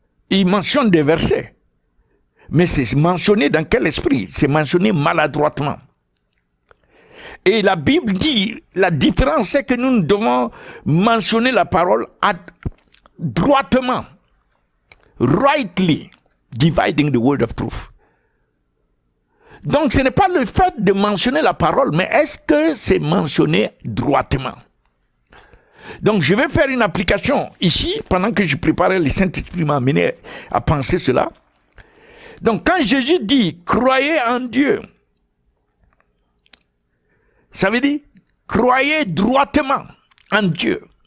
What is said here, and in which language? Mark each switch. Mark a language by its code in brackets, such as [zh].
[fr] Il mentionne des versets. Mais c'est mentionné dans quel esprit? C'est mentionné maladroitement. Et la Bible dit, la différence c'est que nous devons mentionner la parole droitement. [en] Rightly dividing the word of truth. [fr] Donc ce n'est pas le fait de mentionner la parole, mais est-ce que c'est mentionné droitement? Donc je vais faire une application ici, pendant que je préparais, le Saint-Esprit m'a amené à penser cela. Donc quand Jésus dit, croyez en Dieu, ça veut dire, croyez droitement en Dieu.